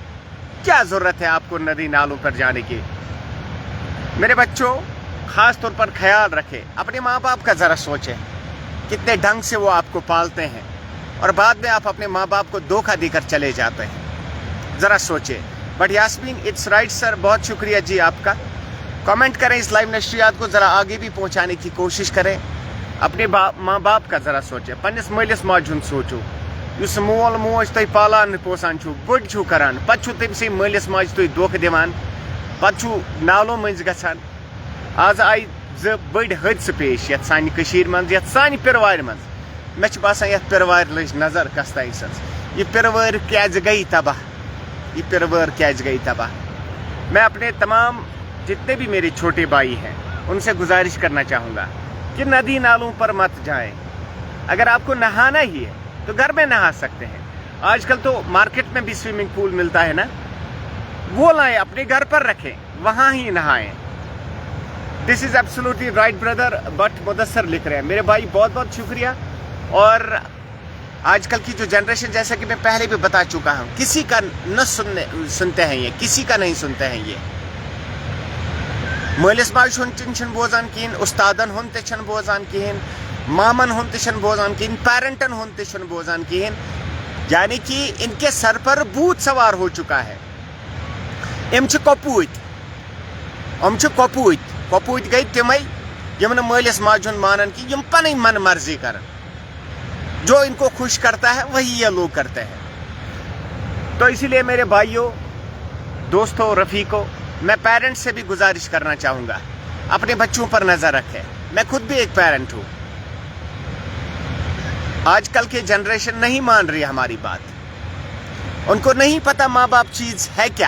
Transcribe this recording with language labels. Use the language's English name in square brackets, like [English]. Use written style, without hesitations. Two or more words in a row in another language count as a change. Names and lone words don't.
[Hindi] क्या ज़रूरत है आपको नदी नालों पर जाने की? मेरे बच्चों, ख़ास तौर पर ख्याल रखें, अपने माँ बाप का ज़रा सोचें, कितने ढंग से वो आपको पालते हैं और बाद में आप अपने माँ बाप को धोखा देकर चले जाते हैं। ज़रा सोचें। बट यास्मीन [English] it's right sir, [Hindi] बहुत शुक्रिया जी आपका। कमेंट करें, इस लाइव नशरियात को ज़रा आगे भी पहुँचाने की कोशिश करें। अपने माँ बाप का ज़रा सोचें, [Kashmiri] पन्निस मलिस माज हुंद सोचो, युस मोल मोज तुम पालान पोसान छु, बड़ छु करान, पत छु तमसे मलिस माज तुम धोखा दिवान, पत छु नालों मज गछान। आज आई ज बड़ हादसे पेश यथ सानि कशीर मंज, यथ सानि पिरवार मंज। मे बसान यथ पिरवार लज नजर कस्ताई सज, ये पिरवार क्याज गई तबाह, ये पिरवार क्याज गई तबाह। [Hindi] मैं अपने तमाम जितने भी मेरे छोटे भाई हैं उनसे गुजारिश करना चाहूँगा कि नदी नालों पर मत जाएं। अगर आपको नहाना ही है तो घर में नहा सकते हैं। आजकल तो मार्केट में भी [English] swimming pool [Hindi] मिलता है ना, वो लाएं, अपने घर पर रखें, वहाँ ही नहाएं। [English] this is absolutely right brother. [Hindi] बट मुदस्सर लिख रहे हैं, मेरे भाई बहुत बहुत शुक्रिया। और आजकल की जो जनरेशन, जैसा कि मैं पहले भी बता चुका हूँ, किसी का न सुनते हैं ये, किसी का नहीं सुनते हैं ये। [Kashmiri] मलिस माज हुंद बोजान कहें, उस्तादन हुंद बोजान कहें, मामन हुंद बोजान कहें, पेरेंटन हुंद बोजान कहें। [Hindi] यानी कि इनके सर पर भूत सवार हो चुका है। [Kashmiri] कपूत गई तमई यमन मालिस माजुन मानन कि यम पन मन मर्जी कर, [Hindi] जो इनको खुश करता है वही ये लोग करते [Kashmiri] हैं। [Hindi] तो इसीलिए मेरे भाइयों, दोस्तों, रफीकों, मैं पेरेंट्स से भी गुजारिश करना चाहूँगा, अपने बच्चों पर नज़र रखें। मैं खुद भी एक पेरेंट हूँ। आजकल की जनरेशन नहीं मान रही हमारी बात, उनको नहीं पता माँ बाप चीज़ है क्या।